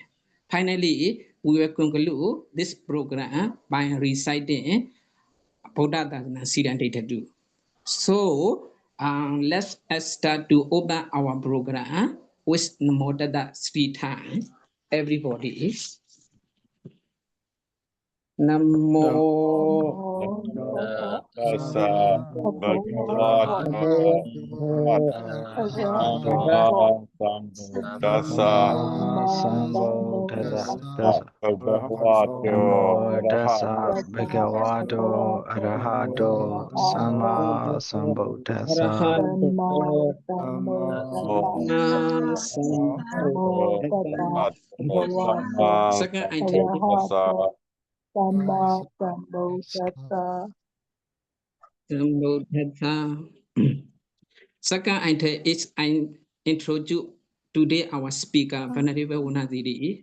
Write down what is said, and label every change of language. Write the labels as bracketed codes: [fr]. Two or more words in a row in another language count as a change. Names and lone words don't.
[en] Finally, we will conclude this program by reciting [pi] Buddha Dharana Siddhanta. [en] So let's start to open our program with Namodada 3 times. Everybody. [pi] Namo Tassa bhagavato sambuddhassa bhagavato arahato sama sambuddhassa. [en] Second item. Second item is I introduce today our speaker, Venerable Vannasiri.